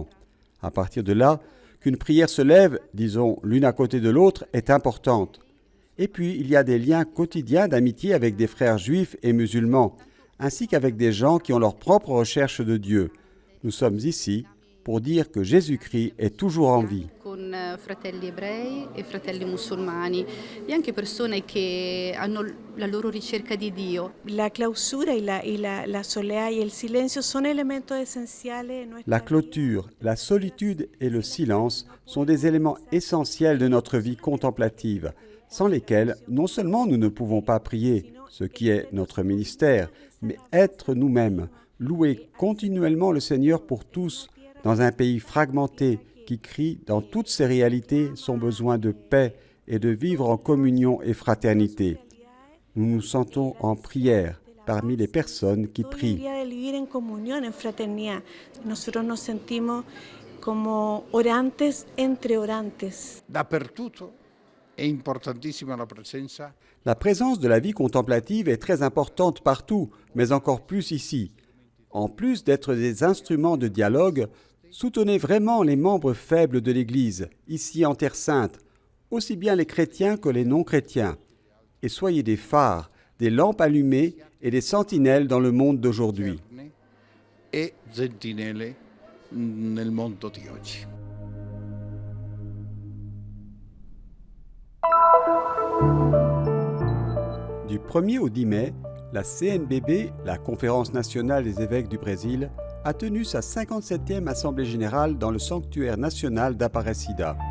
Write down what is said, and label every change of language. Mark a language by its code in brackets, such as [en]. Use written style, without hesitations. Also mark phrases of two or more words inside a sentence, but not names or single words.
[fr] À partir de là, qu'une prière se lève, disons, l'une à côté de l'autre, est importante. Et puis, il y a des liens quotidiens d'amitié avec des frères juifs et musulmans, ainsi qu'avec des gens qui ont leur propre recherche de Dieu. Nous sommes ici pour dire que Jésus-Christ est toujours en vie. [it] Con fratelli ebrei e fratelli musulmani e anche persone che hanno la loro ricerca di Dio. [es] La clausura la soledad y el silencio son elementos esenciales en nuestra [fr] La clôture, la solitude et le silence sont des éléments essentiels de notre vie contemplative, sans lesquels non seulement nous ne pouvons pas prier, ce qui est notre ministère, mais être nous-mêmes, louer continuellement le Seigneur pour tous, dans un pays fragmenté qui crie dans toutes ses réalités son besoin de paix et de vivre en communion et fraternité. Nous nous sentons en prière parmi les personnes qui prient. [es] Nosotros nos sentimos como orantes entre orantes. [it] Dappertutto è importantissima la presenza. [fr] La présence de la vie contemplative est très importante partout, mais encore plus ici. En plus d'être des instruments de dialogue, soutenez vraiment les membres faibles de l'Église, ici en Terre Sainte, aussi bien les chrétiens que les non-chrétiens. Et soyez des phares, des lampes allumées et des sentinelles dans le monde d'aujourd'hui. [it] E sentinelle nel mondo di oggi. [fr] Du 1er au 10 mai, la CNBB, la Conférence nationale des évêques du Brésil, a tenu sa 57e Assemblée générale dans le sanctuaire national d'Aparecida.